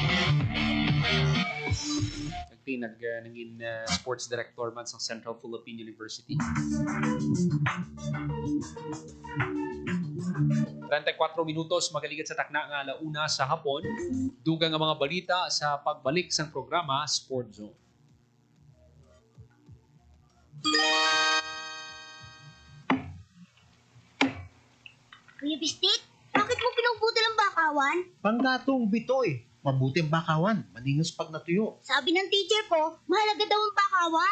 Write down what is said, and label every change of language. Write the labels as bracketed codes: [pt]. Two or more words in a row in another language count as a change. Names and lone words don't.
[hil] Naging [en] sports director [hil] man sa Central Philippine University. 34 minutos magaligid sa takna nga alauna sa hapon. Dugang nga mga balita sa pagbalik sang programa Sport Zone. [tl] Kuya Bistik, bakit mo pinuputol ang bakawan? Panggatong bitoy. Mabuti ang bakawan. Maningos pag natuyo. Sabi ng teacher ko, mahalaga daw ang bakawan.